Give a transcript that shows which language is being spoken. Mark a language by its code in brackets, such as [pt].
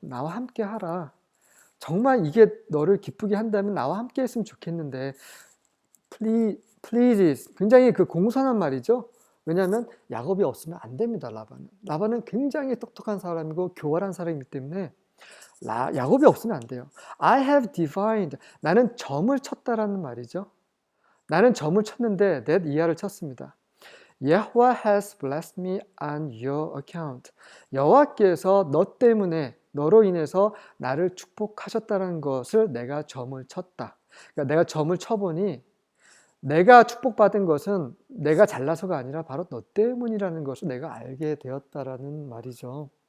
[ko] 나와 함께 하라. 정말 이게 너를 기쁘게 한다면 나와 함께 했으면 좋겠는데 please, 굉장히 그 공손한 말이죠. 왜냐하면 야곱이 없으면 안 됩니다. 라반은 굉장히 똑똑한 사람이고 교활한 사람이기 때문에 야곱이 없으면 안 돼요. [en] I have divined, [ko] 나는 점을 쳤다라는 말이죠. 나는 점을 쳤는데 that 이하를 쳤습니다. [en] Yahweh has blessed me on your account. [ko] 여호와께서 너 때문에 너로 인해서 나를 축복하셨다는 것을 내가 점을 쳤다. 그러니까 내가 점을 쳐보니 내가 축복받은 것은 내가 잘나서가 아니라 바로 너 때문이라는 것을 내가 알게 되었다라는 말이죠.